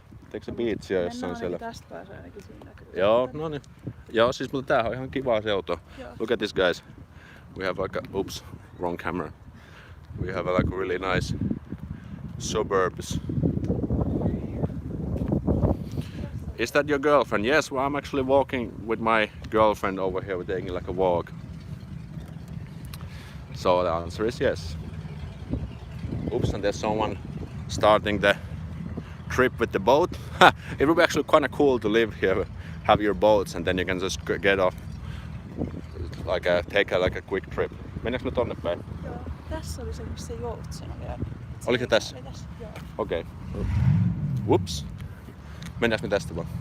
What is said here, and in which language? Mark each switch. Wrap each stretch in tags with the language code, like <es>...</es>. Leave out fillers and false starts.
<fi>Teekö se biitsiä jossain siellä? Tästä pääsee ainakin siinä näkyy. Joo, no niin. Joo, siis mutta tää on ihan kiva se auto.</fi> <en>Look at this guys. We have like a, oops, wrong camera. We have like a really nice suburbs. Is that your girlfriend? Yes, well, I'm actually walking with my girlfriend over here. We're taking like a walk. So the answer is yes. Oops, and there's someone starting the trip with the boat. It would be actually kind of cool to live here, have your boats, and then you can just get off, like take like a quick trip.</en> <fi>Mennäänkö me tonne päin? Joo, tässä oli se joutsena vielä. Oliko se tässä? Oli tässä, joo.</fi> <en>Okei. Whoops.</en> <fi>Mennäänkö me tästä vaan?</fi>